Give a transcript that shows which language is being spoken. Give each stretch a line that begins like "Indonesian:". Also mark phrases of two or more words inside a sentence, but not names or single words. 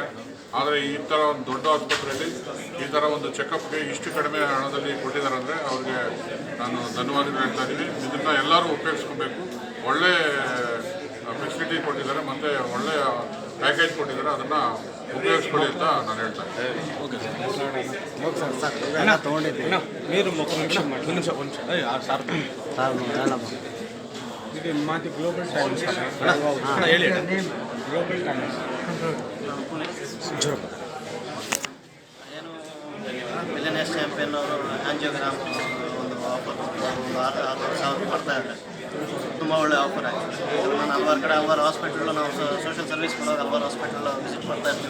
Kannada: ಆದರೆ ಈ ಥರ ಒಂದು ದೊಡ್ಡ ಆಸ್ಪತ್ರೆಯಲ್ಲಿ ಈ ಥರ ಒಂದು ಚೆಕಪ್ಗೆ ಇಷ್ಟು ಕಡಿಮೆ ಹಣದಲ್ಲಿ ಕೊಟ್ಟಿದ್ದಾರೆ ಅಂದರೆ ಅವ್ರಿಗೆ ನಾನು ಧನ್ಯವಾದಗಳು ಹೇಳ್ತಾ ಇದ್ದೀನಿ. ಇದನ್ನು ಎಲ್ಲರೂ ಉಪಯೋಗಿಸ್ಕೊಬೇಕು. ಒಳ್ಳೆ ಫೆಸಿಲಿಟಿ ಕೊಟ್ಟಿದ್ದಾರೆ ಮತ್ತು ಒಳ್ಳೆಯ ಪ್ಯಾಕೇಜ್ ಕೊಟ್ಟಿದ್ದಾರೆ. ಅದನ್ನು ಉಪಯೋಗಿಸ್ಕೊಳ್ಳಿ ಅಂತ ನಾನು ಹೇಳ್ತಾ ಇದ್ದೀನಿ.
Telugu: మీరు ఒక నిమిషం ఇది మాది గ్లోబల్ టైమ్స్ ಹೇಳಿ ಗ್ಲೋಬಲ್ ಟೈಮ್ಸ್
Kannada: ಏನು ಮಿಲಿಯನೇರ್ಸ್ ಚಾಂಪಿಯನ್ ಅವರು ಆಂಜಿಯೋಗ್ರಾಮ್ ಒಂದು ಆಫರ್ ಒಂದು 6,000 ಮಾಡ್ತಾ ಇದ್ದಾರೆ. ತುಂಬ ಒಳ್ಳೆ ಆಫರ್ ಆಗಿದೆ. ನಾನು ಹಲವಾರು ಕಡೆ ಹಲವಾರು ಹಾಸ್ಪಿಟಲ್ ನಾವು
English: social service
Kannada: ಮಾಡೋರು ಹಲವಾರು ಹಾಸ್ಪಿಟಲ್ ವಿಸಿಟ್ ಮಾಡ್ತಾ ಇರ್ತೀವಿ.